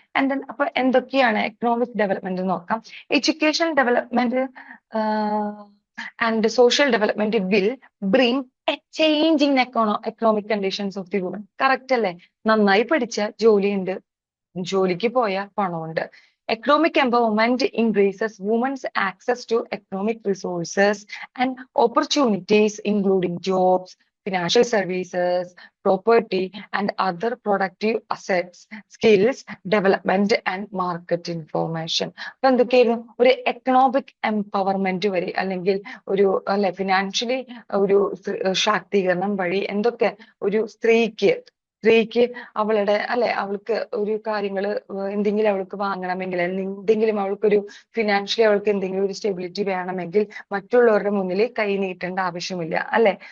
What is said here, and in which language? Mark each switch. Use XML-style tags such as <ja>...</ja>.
<en>and then</en> <ml>അപ്പൊ എന്തൊക്കെയാണ് economic development നോക്കാം.</ml> <en>Education development and social development will bring a change in economic conditions of the woman.</en> <ml>Correct അല്ലേ? നന്നായി പഠിച്ച ജോലിയുണ്ട്, ജോലിക്ക് പോയ പണമുണ്ട്.</ml> <en>Economic empowerment increases women's access to economic resources and opportunities, including jobs, financial services, property, and other productive assets, skills, development, and market information.</en> <ml>അപ്പൊ എന്തൊക്കെയായിരുന്നു? ഒരു എക്കണോമിക് എംപവർമെന്റ് വഴി അല്ലെങ്കിൽ ഒരു അല്ലെ ഫിനാൻഷ്യലി ഒരു ശാക്തീകരണം വഴി എന്തൊക്കെ ഒരു സ്ത്രീക്ക് അവളുടെ അല്ലെ അവൾക്ക് ഒരു കാര്യങ്ങള് എന്തെങ്കിലും അവൾക്ക് വാങ്ങണമെങ്കിൽ എന്തെങ്കിലും അവൾക്കൊരു ഫിനാൻഷ്യലി അവൾക്ക് എന്തെങ്കിലും ഒരു സ്റ്റെബിലിറ്റി വേണമെങ്കിൽ മറ്റുള്ളവരുടെ മുന്നിൽ കൈ നീട്ടേണ്ട ആവശ്യമില്ല അല്ലെ?</ml>